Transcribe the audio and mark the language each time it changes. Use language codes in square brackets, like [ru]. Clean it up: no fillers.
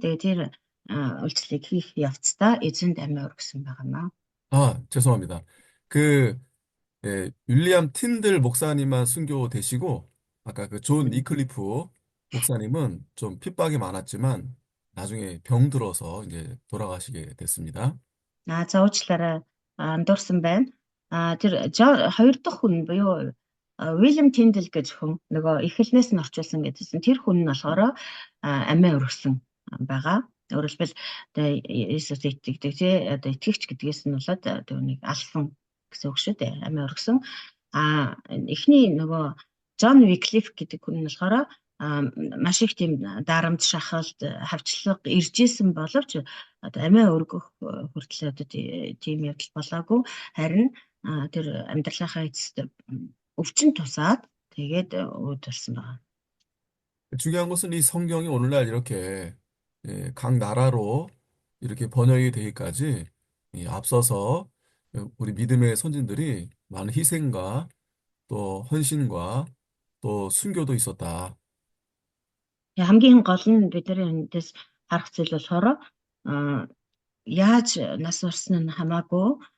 [mn] Тэгээд тэр үйлчлэгийг хийх явцдаа эзэнд амиа өргөсөн байгаамаа. [ko] 죄송합니다. 그 윌리엄 틴들 목사님만 순교되시고, 아까 그 존 음. 이클리프 목사님은 좀 핍박이 많았지만, 나중에 병 들어서 이제 돌아가시게 됐습니다. [mn] За уучлаарай андуурсан байна. Тэр хоёр дахь хүн буюу Уильям Тиндл гэж хүн нөгөө эхлэлнээс нь орчуулсан гэдсэн. Тэр хүн нь болохоор амиа өргөсөн байгаа. Өөрөөр хэлбэл одоо Иесус итгэдэг тий одоо итгэгч гэдгээс нь болоод түүнийг алсан гэсэн үг шүү дээ. Амиа өргөсөн. Эхний нөгөө Джон Виклиф гэдэг хүн нь болохоор маш их тийм дарамт шахалт хавчлага ирж исэн боловч одоо амиа өргөх хүртэл одоо тийм явдал болоогүй. Харин тэр амьдралынхаа эцэст өвчин тусаад тэгээд үүд болсон байна. [ko] 중요한 것은 이 성경이 오늘날 이렇게 각 나라로 이렇게 번역이 되기까지 앞서서 우리 믿음의 선진들이 많은 희생과 또 헌신과 또 순교도 있었다. [mn] Хамгийн гол нь бидний эндээс харах зүйл болохоор яаж нас барсан нь хамаагүй